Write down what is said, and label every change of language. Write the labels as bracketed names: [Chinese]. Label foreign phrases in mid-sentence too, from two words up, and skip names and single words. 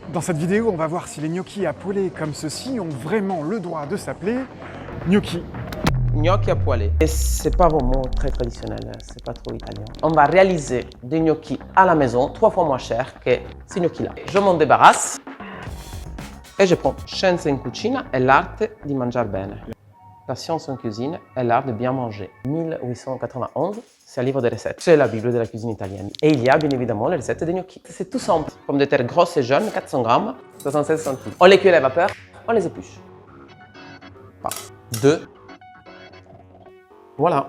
[French] Dans cette vidéo, on va voir si les gnocchis à poêler comme ceci ont vraiment le droit de s'appeler gnocchi. Gnocchi à poêler. Et c'est pas vraiment très traditionnel, c'est pas trop italien. On va réaliser des gnocchis à la maison 3 fois moins cher que ces gnocchis-là. Je m'en débarrasse et je prends Scienza in cucina e l'arte di mangiar bene. La science en cuisine est l'art de bien manger. 1891, c'est un livre de recettes. C'est la Bible de la cuisine italienne. Et il y a bien évidemment les recettes des gnocchis. C'est tout simple. Pommes de terre grosses et jeunes, 400 grammes, 76 centimes. On les cuit à la vapeur, on les épluche. 2. Voilà.